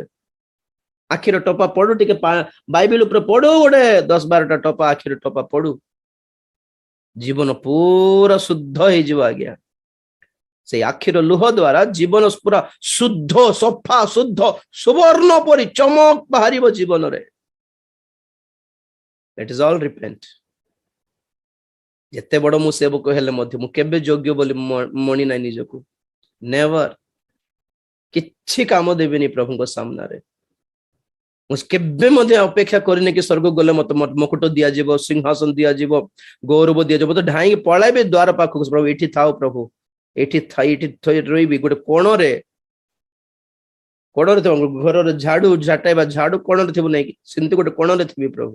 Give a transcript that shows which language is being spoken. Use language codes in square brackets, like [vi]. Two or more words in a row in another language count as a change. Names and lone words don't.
[or] ଆଖିର ଟପା ପଡୁ, ଟିକେ ବାଇବେଲ ଉପରେ ପଡୁ, ଗୋଟେ 10-12ଟା ଟପା ଆଖିର ଟପା ପଡୁ, ଜୀବନ ପୁରା ଶୁଦ୍ଧ ହେଇଯିବ ଆଜ୍ଞା। ସେଇ ଆଖିର ଲୁହ ଦ୍ୱାରା ଜୀବନ ପୁରା ଶୁଦ୍ଧ, ସଫା, ଶୁଦ୍ଧ, ସୁବର୍ଣ୍ଣ ପରି ଚମକ ବାହାରିବ ଜୀବନରେ। [en] It is all repent. [or] ଯେତେ ବଡ଼ ମୁଁ ସେବକ ହେଲେ ମଧ୍ୟ ମୁଁ କେବେ ଯୋଗ୍ୟ ବୋଲି ମଣି ନାହିଁ ନିଜକୁ, ନେଭର। କିଛି କାମ ଦେବିନି ପ୍ରଭୁଙ୍କ ସାମ୍ନାରେ। ମୁଁ କେବେ ମଧ୍ୟ ଅପେକ୍ଷା କରିନି କି ସ୍ୱର୍ଗ ଗଲେ ମତେ ମୁକୁଟ ଦିଆଯିବ, ସିଂହାସନ ଦିଆଯିବ, ଗୌରବ ଦିଆଯିବ, ତ ଢାଇକି ପଳାଇବି ଦ୍ୱାର ପାଖକୁ, ପ୍ରଭୁ ଏଠି ଥାଉ, ପ୍ରଭୁ ଏଠି ରହିବି, ଗୋଟେ କୋଣରେ ଥିବ, ଘରର ଝାଡୁ କୋଣରେ ଥିବ, ନାଇଁ ସେମିତି ଗୋଟେ କୋଣରେ ଥିବି ପ୍ରଭୁ।